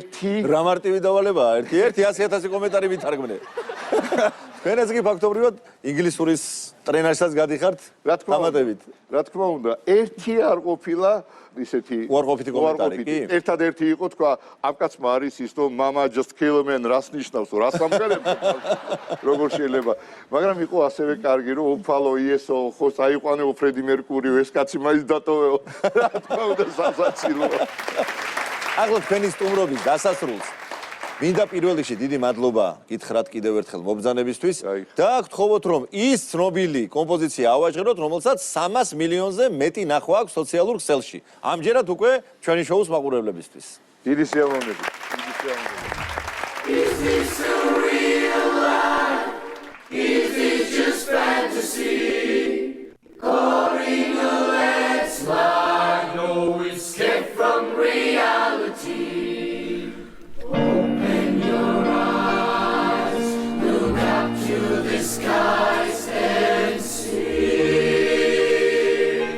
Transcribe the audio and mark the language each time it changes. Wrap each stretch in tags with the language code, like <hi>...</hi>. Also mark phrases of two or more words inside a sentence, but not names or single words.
<ka>რა მარტივი დავალებაა, ერთი 100,000 კომენტარი ვითარგმნე. თქვენაც კი ფაქტობრივად ინგლისურის ტრენერსაც გადიხართ რა თქმა უნდა, დამატებით. რა თქმა უნდა, ერთი არ ყოფილა ისეთი უარყოფითი კომენტარი კი? ერთადერთი იყო თქვა, ამ კაცმა არის ის რომ</ka> <en>mama just kill man</en> <ka>რას ნიშნავს, რას ამგარებს? როგორ შეიძლება? მაგრამ იყო ასევე კარგი რომ უფალო იესო, ხო საიყვანეო ფრედი მერკურიო, ეს კაცი მაინც დატოვეო. რა თქმა უნდა, სასაცილოა. ახლა თქვენი სტუმრობის დასასრულს მინდა პირველ რიგში დიდი მადლობა გითხრათ კიდევ ერთხელ მობრძანებისთვის და გთხოვოთ რომ ის ცნობილი კომპოზიცია ავაჟღეროთ რომელსაც 300 მილიონზე მეტი ნახვა აქვს სოციალურ ქსელში ამჯერად უკვე ჩვენი შოუს მაყურებლებისთვის დიდი სიამოვნებით დიდი სიამოვნებით</ka> <en>Is this a real life? Is it just fantasy? Calling a landslide, no escape from reality. Open your eyes, look up to the skies and see.</en>